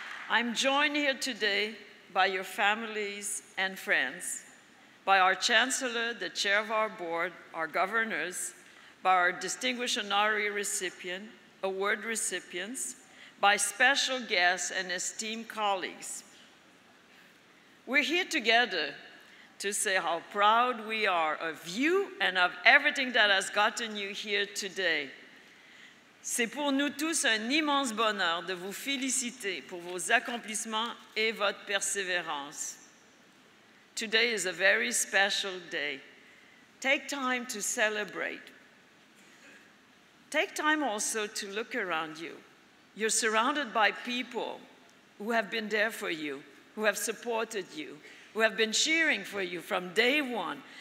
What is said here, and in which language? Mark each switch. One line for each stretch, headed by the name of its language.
English: I'm joined here today by your families and friends, by our Chancellor, the Chair of our Board, our governors, by our distinguished honorary award recipients, by special guests and esteemed colleagues. We're here together to say how proud we are of you and of everything that has gotten you here today.
French: C'est pour nous tous un immense bonheur de vous féliciter pour vos accomplissements et votre persévérance.
English: Today is a very special day. Take time to celebrate. Take time also to look around you. You're surrounded by people who have been there for you, who have supported you, who have been cheering for you from day one.